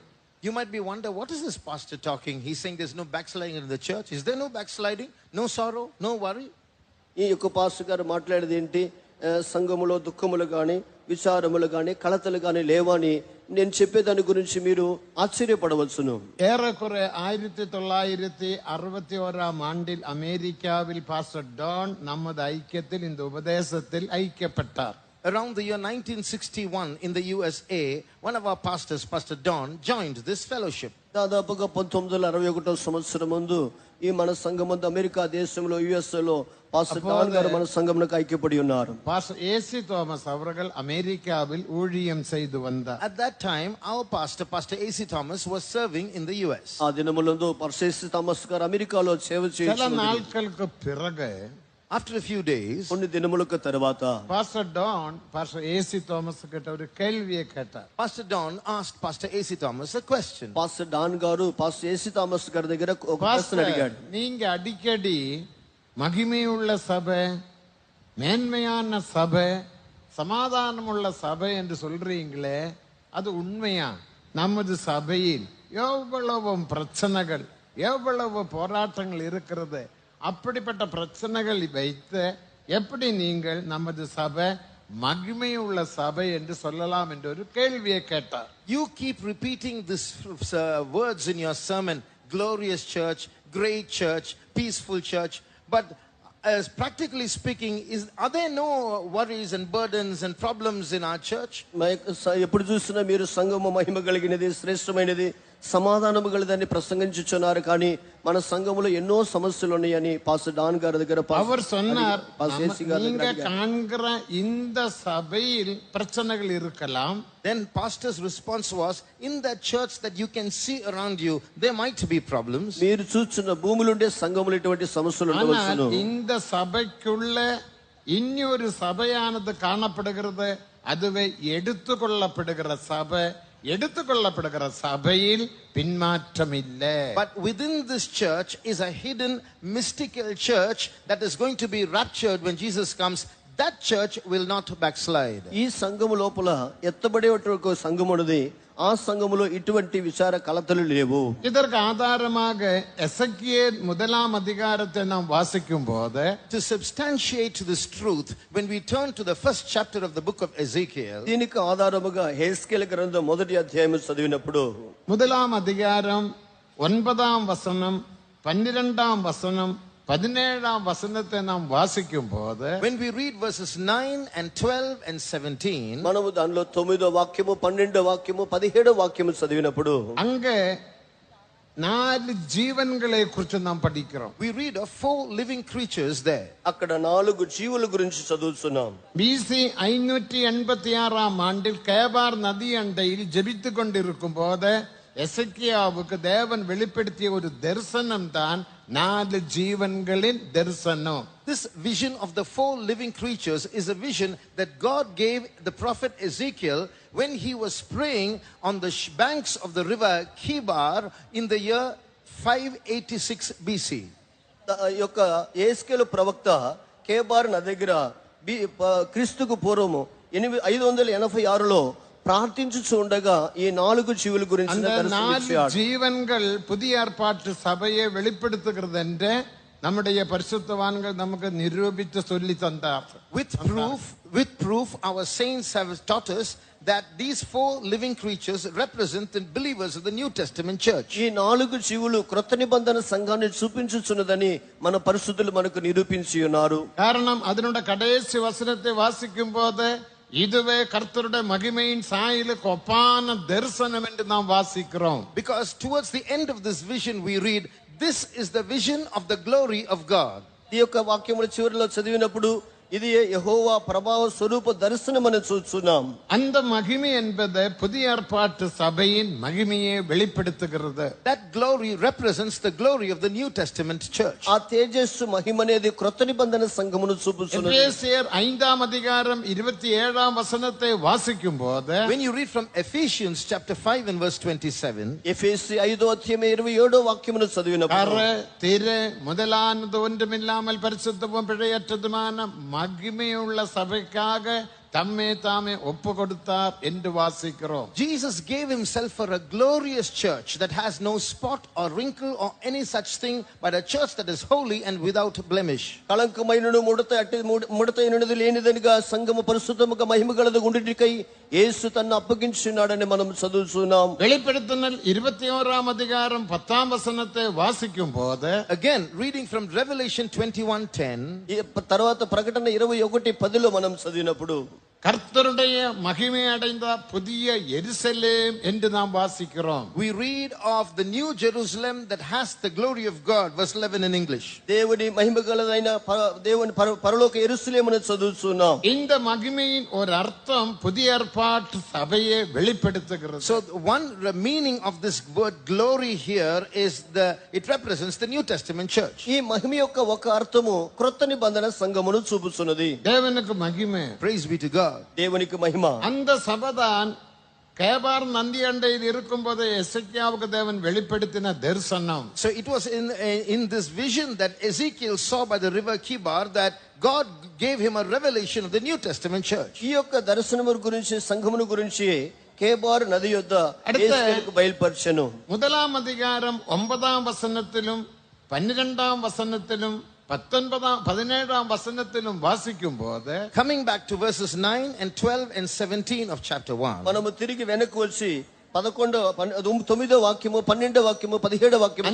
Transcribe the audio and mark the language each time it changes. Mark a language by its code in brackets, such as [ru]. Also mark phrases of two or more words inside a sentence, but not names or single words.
[en] You might be wonder, what is this pastor talking? He's saying there's no backsliding in the church. Is there no backsliding? No sorrow? No worry? [te] ఈ యొక్క పాస్టర్ గారు మాట్లాడేది ఏంటి? సంఘములో దుఃఖములు గాని విచారములు గాని కలతలు గాని లేవని నేను చెప్పేదాని గురించి మీరు ఆశ్చర్యపడవచ్చును. [ta] ஏறக்குறை 1961 ஆண்டில் அமெரிக்காவில் பாஸ்டர் டான் நமது ஐக்கியத்தில் இந்த உபதேசத்தில் ஐக்கியப்பட்டார். [en] Around the year 1961 in the USA, one of our pastors, Pastor Don, joined this fellowship. [te] దాదాపుగా 1961 సంవత్సరం ముందు ఈ మన సంఘమందు అమెరికా దేశంలో యుఎస్ఏ లో పాస్టర్ డాన్ గారు మన సంఘమునకు ఐక్యపడి ఉన్నారు. [ta] பாஸ்டர் ஏசி தோமஸ் அவர்கள் அமெரிக்காவில் ஊழியம் செய்து வந்தார். [en] At that time, our pastor, Pastor A.C. Thomas, was serving in the US. [te] ఆ దినములందు పాస్టర్ ఏసీ థామస్ గారు అమెరికాలో సేవ [ta] சில [te] చేస్తున్నారు. [ta] நாட்களுக்கு பிறகு [en] After a few days, [te] కొన్ని దినములకు తర్వాత [ta] பாஸ்டர் டான் பாஸ்டர் ஏசி தோமஸ் கிட்ட ஒரு கேள்வியை கேட்டார். [en] Pastor Don asked Pastor A.C. Thomas a question. [te] పాస్టర్ డాన్ గారు పాస్టర్ ఏసీ థామస్ గారి దగ్గర ఒక ప్రశ్న [ta] பாஸ்டர், [te] అడిగాడు. [ta] நீங்க அடிக்கடி மகிமையுள்ள சபை, மேன்மையான சபை, சமாதானமுள்ள சபை என்று சொல்றீங்களே, அது உண்மையா? நமது சபையில் எவ்வளவு பிரச்சனைகள், எவ்வளவு போராட்டங்கள் இருக்கிறது. அப்படிப்பட்ட பிரச்சனைகள் வைத்து எப்படி நீங்கள் நமது சபை மகிமையுள்ள சபை என்று சொல்லலாம் என்று ஒரு கேள்வியை கேட்டார். [en] You keep repeating this words in your sermon, glorious church, great church, peaceful church, but as practically speaking, are there no worries and burdens and problems in our church? [te] ఎప్పుడు చూసినా మీరు సంఘము మహిమ కలిగినది, శ్రేష్టమైనది, సమాధానము గలదని ప్రసంగించుచున్నారు, కానీ మన సంఘములో ఎన్నో సమస్యలు ఉన్నాయని పాస్టర్ డాన్ గారి దగ్గర [ta] அவர் சொன்னார், [te] పాస్టర్ ఏసీ గారి [ta] நீங்க [te] దగ్గర [ta] காண்கிற இந்த சபையில் பிரச்சனைகள் இருக்கலாம். [en] Then pastor's response was, in that church that you can see around you, there might be problems. [te] మీరు చూస్తున్న భూములుండే సంఘములు ఇటువంటి సమస్యలు [ta] ஆனால் [te] ఉండవచ్చును. [ta] இந்த சபைக்குள்ள இன்னொரு சபையானது காணப்படுகிறது. அதுவே எடுத்துக்கொள்ளப்படுகிற சபை. எடுத்துக்கொள்ளப்படுகிற சபையில் பின்மாற்றம் இல்லை. [en] But within this church is a hidden mystical church that is going to be raptured when Jesus comes. That church will not backslide. [te] ఈ సంఘము లోపల ఎత్తబడేటువంటి సంఘం ఉన్నది. ఆ సంఘములో ఇటువంటి విచార కలతలు లేవు. [ta] இதற்கு ஆதாரமாக எசேக்கியேல் 1 அதிகாரத்தை நாம் வாசிக்கும் போது, [en] To substantiate this truth, when we turn to the first chapter of the book of Ezekiel, [te] దీనికి ఆధారముగా హెస్కేలు గ్రంథం 1వ అధ్యాయం చదివినప్పుడు [ta] 1 அதிகாரம் 9 வசனம், 12 வசனம், 17 வசனத்தை நாம் வாசிக்கும் போது, [en] when we read verses 9 and 12 and 17, [te] మనము దానిలో 9వ వాక్యము, 12వ వాక్యము, 17వ వాక్యము చదివినప్పుడు [ta] அங்க 4 ஜீவன்களை குறித்து நாம் படிக்கிறோம். [en] we read of 4 living creatures there. [te] అక్కడ 4 జీవుల గురించి చదువుతున్నాం. [ta] பிசி 586 ஆண்டில் கேபார் நதி அண்டையில் ஜெபித்துக் கொண்டிருக்கும் போது எசேக்கியாவுக்கு தேவன் வெளிப்படுத்திய ஒரு தரிசனம் தான் 4 ஜீவன்களின் தரிசனம். [en] This vision of the 4 living creatures is a vision that God gave the prophet Ezekiel when he was praying on the banks of the river Kibar in the year 586 BC. [te] యొక్క యేస్కేలు ప్రవక్త కేబార్ నది దగ్గర క్రీస్తుకు పూర్వము 586లో ప్రార్థించుచు ఉండగా ఈ 4 జీవుల గురించి దర్శనమిచ్చాడు. [ta] ஜீவன்கள் புதிய ஏற்பாட்டு சபையை வெளிப்படுத்துகிறது என்று நம்முடைய பரிசுத்தவான்கள் நமக்கு நிரூபித்து சொல்லி தந்தார். [en] With proof our saints have taught us that these 4 living creatures represent the believers of the New Testament church. [te] ఈ 4 జీవులు క్రొత్త నిబంధన సంఘాన్ని చూపించుచున్నదని మన పరిశుద్ధులు మనకు నిరూపించి ఉన్నారు. [ta] காரணம் அதனுடைய கடைசி வசனத்தை வாசிக்கும் போது இதுவே கர்த்தருடைய மகிமையின் சாயலுக்கு ஒப்பான தரிசனம் என்று நாம் வாசிக்கிறோம். [en] Because towards the end of this vision we read, this is the vision of the glory of God. [te] ఈ యొక్క వాక్యముల చివరిలో చదివినప్పుడు ఇది యెహోవా ప్రభావ స్వరూప దర్శనమని చూస్తున్నాం. [ta] அந்த மகிமை என்பது புதிய ஏற்பாட்டு சபையின் மகிமையை வெளிப்படுத்துகிறது. [en] That glory represents the glory of the New Testament church. [te] ఆ తేజస్సు మహిమనేది క్రొత్త నిబంధన సంఘమును చూపుచున్నది. [ta] எபேசியர் 5ஆம் அதிகாரம் 27ஆம் வசனத்தை வாசிக்கும்போது [en] When you read from Ephesians chapter 5 and verse 27, [te] ఎఫెసీ 5వ అధ్యాయం 27వ వాక్యమును చదివినప్పుడు [ta] திரு முதலானது ஒன்றுமில்லாமல் பரிசுத்தமும் பிழையற்றதுமான மகிமையுள்ள சபைக்காக தம்மே தாமே ஒப்பு கொடுத்தார் என்று வாசிக்கிறோம். [en] Jesus gave himself for a glorious church that has no spot or wrinkle or any such thing, but a church that is holy and without blemish. [te] కళంకమైనను ముడతైనది లేనిదనిగా సంఘము పరిశుద్ధముగా మహిమగలదు ఉండుటకై యేసు తన్ను అప్పగించున్నాడని మనం చదువుతున్నాం. [ta] வெளிப்படுத்துதல் 21ஆம் அதிகாரம் 10ஆம் வசனத்தை வாசிக்கும் போது [en] Again, reading from Revelation 21:10, [te] తర్వాత ప్రకటన 21:10లో మనం చదివినప్పుడు [ta] கர்த்தருடைய மகிமை அடைந்த புதிய எருசலேம் என்று நாம் வாசிக்கிறோம். [en] we read of the new Jerusalem that has the glory of God, verse 11 in English. [te] దేవుని మహిమగలదైన దేవుని పరలోక యెరూషలేమును చదువుతున్నాం. [ta] இந்த மகிமையின் ஒரு அர்த்தம் புதிய ஏற்பாட்டு சபையை வெளிப்படுத்துகிறது. [en] So one meaning of this word glory here is it represents the New Testament church. [te] ఈ మహిమ యొక్క ఒక అర్థము క్రొత్త నిబంధన సంఘమును చూపుచున్నది. [ta] தேவனுக்கு மகிமை. [en] Praise be to God. [te] దేవునికి మహిమ. [ta] அந்த சபைதான் கேபார் நந்தி அண்டையில் இருக்கும்போது எசேக்கியாவுக்கு தேவன் வெளிப்படுத்தின தரிசனம். [en] So it was in this vision that Ezekiel saw by the river Kibar that God gave him a revelation of the New Testament church. [te] ఈ యొక్క దర్శనము గురించి సంఘమును గురించి కేబార్ నది యొద్ద యేసుకు బయలుపరచెను. [ta] 1ஆம் அதிகாரம் 9ஆம் வசனத்திலும் 12ஆம் வசனத்திலும் 17ஆம் வசனத்திலும் வாசிக்கும் போது [en] coming back to verses 9 and 12 and 17 of chapter 1, [te] మనము తిరిగి వెనక్కి వచ్చి 9వ వాక్యము 12వ వాక్యము 17వ వాక్యము